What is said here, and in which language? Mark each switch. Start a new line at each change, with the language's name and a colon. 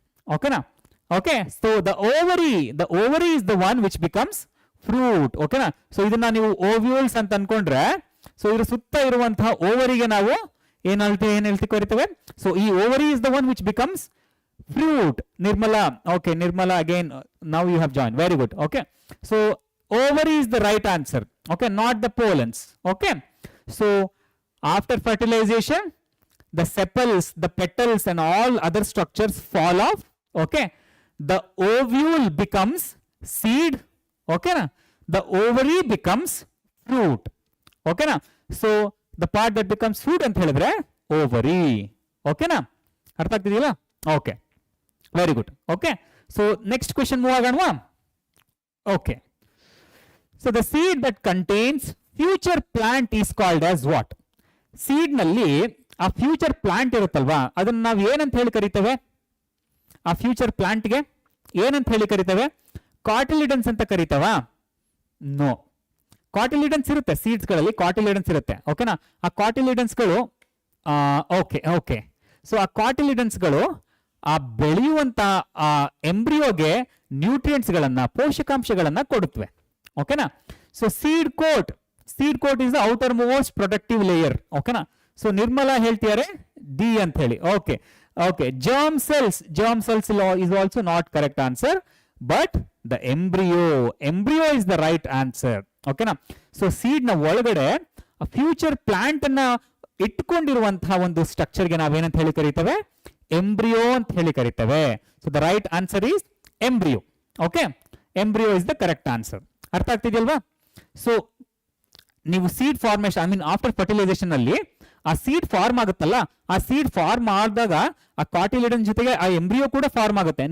English: ಓಕೆನಾ. Okay. So the ovary is the one which becomes fruit. ಓಕೆನಾ.
Kannada: So ಇದನ್ನ ನೀವು ಓವ್ಯೂಲ್ಸ್ ಅಂತ ಅನ್ಕೊಂಡ್ರೆ, ಸೊ ಇದ್ರ ಸುತ್ತ ಇರುವಂತಹ ಓವರಿಗೆ ನಾವು ಏನ್ ಹೇಳ್ತಿ ಕರಿತೇವೆ.
English: So ಈ ovary is the one which becomes fruit. Nirmala. Okay, Nirmala again. Now you have joined. Very good. Okay. So ovary is the right answer. Okay, not the pollens. Okay. So after fertilization, the sepals, the petals and all other structures fall off. Okay. The ovule becomes seed. Okay na? The ovary becomes fruit. Okay na? So the part that becomes fruit ಅಂತ ಹೇಳಿದ್ರೆ ovary. Okay na?
Kannada: ಅರ್ಥ ಆಗ್ತಿದೆಯಲ್ಲ?
English: Okay, very good. Okay, so next question move ಆಗೋಣವಾ? Okay, so the seed that contains future plant is called as what?
Kannada: Seed ನಲ್ಲಿ ಆ future plant ಇರುತ್ತಲ್ವಾ, ಅದನ್ನ ನಾವು ಏನಂತ ಹೇಳಿ ಕರಿತೇವೆ? ಆ ಫ್ಯೂಚರ್ ಪ್ಲಾಂಟ್ಗೆ ಏನಂತ ಹೇಳಿ ಕರಿತೇವೆ? ಕಾಟಿಲಿಡನ್ಸ್ ಅಂತ ಕರಿತೇವ? ನೋ. ಕಾಟಿಲಿಡನ್ಸ್ ಇರುತ್ತೆ ಸೀಡ್ಸ್ ಗಳಲ್ಲಿ, ಕಾಟಿಲಿಡನ್ಸ್ ಇರುತ್ತೆ. ಓಕೆನಾ? ಆ ಕಾಟಿಲಿಡನ್ಸ್ ಗಳು ಓಕೆ ಓಕೆ ಸೊ ಆ ಕಾಟಿಲಿಡನ್ಸ್ ಗಳು ಆ ಬೆಳೆಯುವಂತ ಆ ಎಂಬ್ರಿಯೋಗೆ ನ್ಯೂಟ್ರಿಯೆಂಟ್ಸ್ ಗಳನ್ನ, ಪೋಷಕಾಂಶಗಳನ್ನ ಕೊಡುತ್ತವೆ. ಓಕೆನಾ?
English: So seed coat is the outermost protective layer.
Kannada: ಓಕೆನಾ? ಸೊ ನಿರ್ಮಲಾ ಹೇಳ್ತಿದ್ದಾರೆ ಡಿ ಅಂತ ಹೇಳಿ.
English: Okay okay, germ cells is also not correct answer, but the embryo is the right answer. ಓಕೆನಾ?
Kannada: ಸೊ ಸೀಡ್ ನ ಒಳಗಡೆ ಫ್ಯೂಚರ್ ಪ್ಲಾಂಟ್ ಅನ್ನ ಇಟ್ಕೊಂಡಿರುವಂತಹ ಒಂದು ಸ್ಟ್ರಕ್ಚರ್ಗೆ ನಾವೇನಂತ ಹೇಳಿ ಕರಿತೇವೆ? ಎಂಬ್ರಿಯೋ ಅಂತ ಹೇಳಿ ಕರಿತೇವೆ.
English: So the right answer is embryo.
Kannada: Okay, embryo is the correct answer. ಅರ್ಥ ಆಗ್ತಿದೆಯಲ್ವಾ? ಸೊ ನೀವು seed formation, I mean after fertilisation ಅಲ್ಲಿ ಆ ಸೀಡ್ ಫಾರ್ಮ್ ಆಗುತ್ತಲ್ಲ, ಆ ಸೀಡ್ ಫಾರ್ಮ್ ಆದಾಗ ಆ ಕಾಟಿಲಿಡನ್ ಜೊತೆಗೆ ಆ ಎಂಬ್ರಿಯೋ ಕೂಡ ಫಾರ್ಮ್ ಆಗುತ್ತೆ.